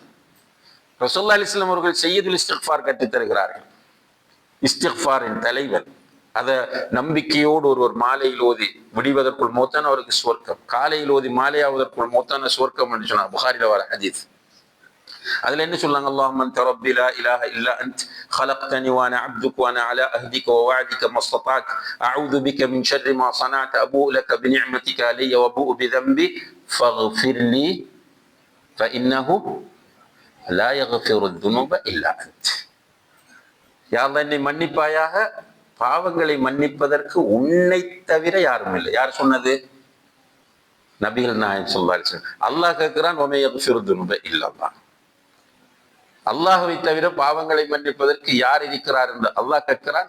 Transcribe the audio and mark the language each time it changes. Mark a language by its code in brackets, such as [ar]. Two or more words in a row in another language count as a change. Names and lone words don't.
[ar] رسول الله عليه وسلم [ta] அவர்கள் [ar] سيد الاستغفار [ta] கற்றுத் தருகிறார்கள். இஸ்திக்ஃபாரின் தலைவர். அதை நம்பிக்கையோடு ஒரு மாலையில் ஓதி விடிவதற்குள் மௌத்தான அவருக்கு சுவர்க்கம், காலையில் ஓதி மாலையாவதற்குள் மௌத்தான சுவர்க்கம் என்று சொன்னார். புகாரில வர ஹதீஸ். அதுல என்ன சொன்னாங்க? [ar] اللهم أنت ربي لا إله إلا أنت خلقتني وانا عبدك وانا على عهدك ووعدك ما استطعت اعوذ بك من شر ما صنعت ابوء لك بنعمتك علي وابوء بذنبي فاغفر لي فانه لا يغفر الذنوب الا انت. [ta] யா அல்லாஹ், என்னை மன்னிப்பாயாக, பாவங்களை மன்னிப்பதற்கு உன்னை தவிர யாரும் இல்லை. யார் சொன்னது? நபிகள் நாயகம் [ar] صلى الله عليه وسلم. [ta] அல்லாஹ் கேட்கிறான், [ar] ومن يغفر الذنوب إلا الله. [ta] அல்லாஹ்வை தவிர பாவங்களை மன்னிப்பதற்கு யார் இருக்கிறார் என்று அல்லாஹ் கேட்கிறான்.